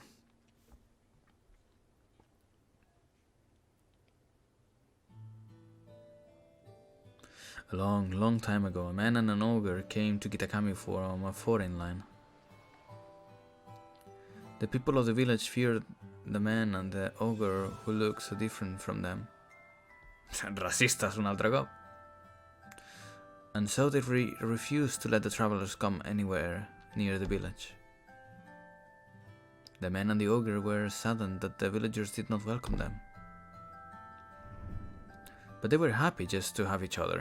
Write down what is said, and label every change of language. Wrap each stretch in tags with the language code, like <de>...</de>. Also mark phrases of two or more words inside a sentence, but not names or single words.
<en>A long, long time ago, a man and an ogre came to Kitakami from a foreign land. The people of the village feared the man and the ogre who looked so different from them.</en> <ca>Racistas un altre cop.</ca> <en>And so they refused to let the travelers come anywhere near the village. The man and the ogre were saddened that the villagers did not welcome them. But they were happy just to have each other.</en>